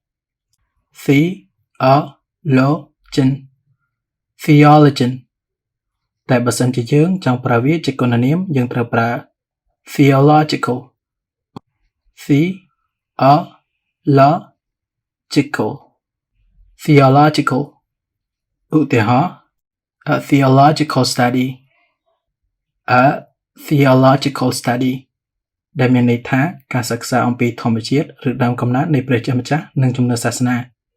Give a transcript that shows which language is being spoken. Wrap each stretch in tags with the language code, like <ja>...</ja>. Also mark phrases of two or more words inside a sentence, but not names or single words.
<km>theologian តែបើសិនជាយើងចង់ប្រើវាជាគុណនាមយើងត្រូវប្រើ theological ឧទាហរណ៍</km> <en>a theological study</en> <km>ដែលមានន័យថាការសិក្សាអំពីធម្មជាតិឬដើមកំណើតនៃព្រះជាម្ចាស់និងជំនឿសាសនា</km>